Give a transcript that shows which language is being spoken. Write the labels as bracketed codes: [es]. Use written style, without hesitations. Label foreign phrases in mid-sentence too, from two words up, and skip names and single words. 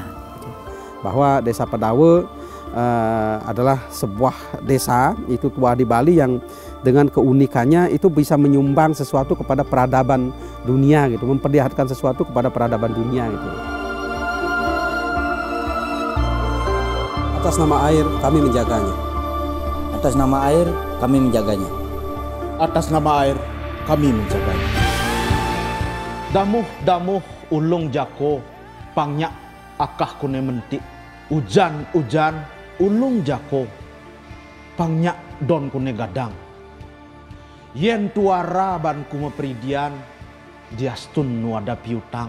[id] Bahwa Desa Pedawa adalah sebuah desa itu tua di Bali yang dengan keunikannya itu bisa menyumbang sesuatu kepada peradaban dunia gitu, memperlihatkan sesuatu kepada peradaban dunia gitu. Atas nama air kami menjaganya. Atas nama air kami menjaganya. Atas nama air kami menjaganya. [ban] Damuh ulung jako pangnya akah kune mentik. Ujan ulung jako pangnya don kune gadang. Yen tuara ban kuma peridian diastun nuada piutang.